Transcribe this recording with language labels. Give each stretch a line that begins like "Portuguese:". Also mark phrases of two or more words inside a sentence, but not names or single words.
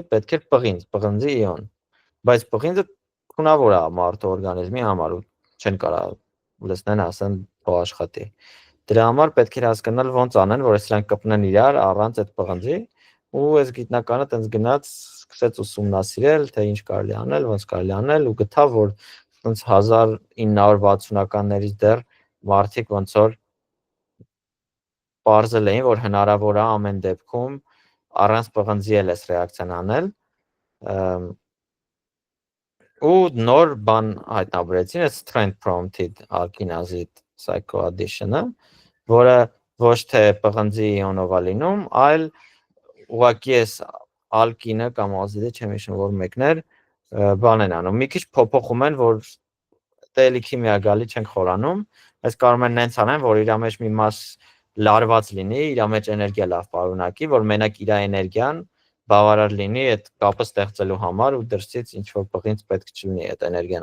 Armenian: պետք է պղնձի իոն։ Բայց պղինձը թունավոր է մարդու օրգանիզմի համար ու չեն կարող լցնեն ասեն փող աշխատի։ Դրա համար պետք է հասկանալ ոնց անեն, որ սրանք կպնեն իրար առանց այդ պղնձի, ու այս գիտնականը տենց գնաց, սկսեց ուսումնասիրել, թե ինչ կարելի անել, ոնց կարելի անել ու գտավ, որ տենց 1960-ականներից դեռ մարդիկ ոնց որ պարզել էին, որ հնարավոր է ամեն դեպքում առանց պղնձի էլ այս ռեակցիան անել։ Ու նոր բան հայտնաբերեցին, այս
English: trend prompted alkinazid cycloaddition-
Armenian: ը, որը ոչ թե պղնձի իոնով է լինում, այլ ուղղակի էս ալկինը կամ ազիդը, չեմ հիշում, որ մեկն էր, բան են անում։ Մի քիչ փոփոխում են, որ տելի քիմիա գալի չենք խորանում, այս կարող են նենց անեն, որ իր մեջ մի մաս լարված լինի, իր մեջ էներգիա լավ պարունակի, որ մենակ իր էներգիան բավարար լինի այդ կապը ստեղծելու համար ու դրսից ինչ որ պղինձ պետք չլինի այդ էներգիան